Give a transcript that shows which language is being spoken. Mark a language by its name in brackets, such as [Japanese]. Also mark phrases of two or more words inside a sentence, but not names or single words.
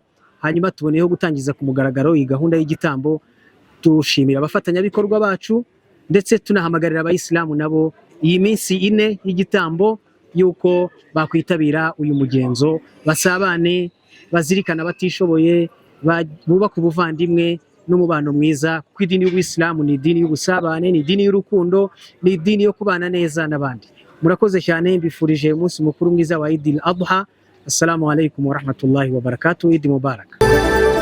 [Kinyarwanda] Hanyuma tuboneyeho gutangiza ku mugaragaro iyi gahunda y'igitambo, tushimira abafatanyabikorwa bacu ndetse tunahamagarira abayisilamu nabo iyi minsi 4 y'igitambo yuko bakwitabira uyu mugenzo, basabane, bazirikana batishoboye, bubaka ubuvandimwe n'umubano mwiza, kuko idini y'Ubuyisilamu ni idini y'ubusabane, ni idini y'urukundo, ni idini yo kubana neza n'abandi. Murakoze cyane, mbifurije umunsi mukuru mwiza wa Eid al-Adha. [Arabic] السلام عليكم ورحمة الله وبركاته. عيد مبارك.